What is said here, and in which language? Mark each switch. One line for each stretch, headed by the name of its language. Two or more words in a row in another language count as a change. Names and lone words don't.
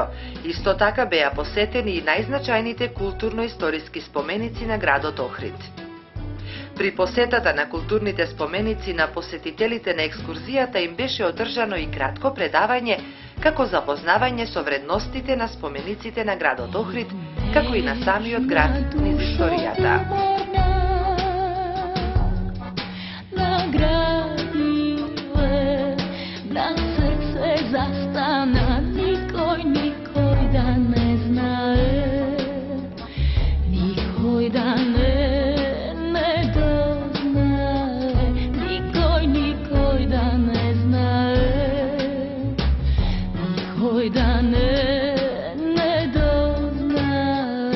Macedonian: Исто така беа посетени и најзначајните културно-историски споменици на градот Охрид. При посетата на културните споменици на посетителите на екскурзијата им беше одржано и кратко предавање како запознавање со вредностите на спомениците на градот Охрид, како и на самиот град низ историјата. На срце застана, никој да не знае, никој да не дознае, никој да не знае, никој да не дознае.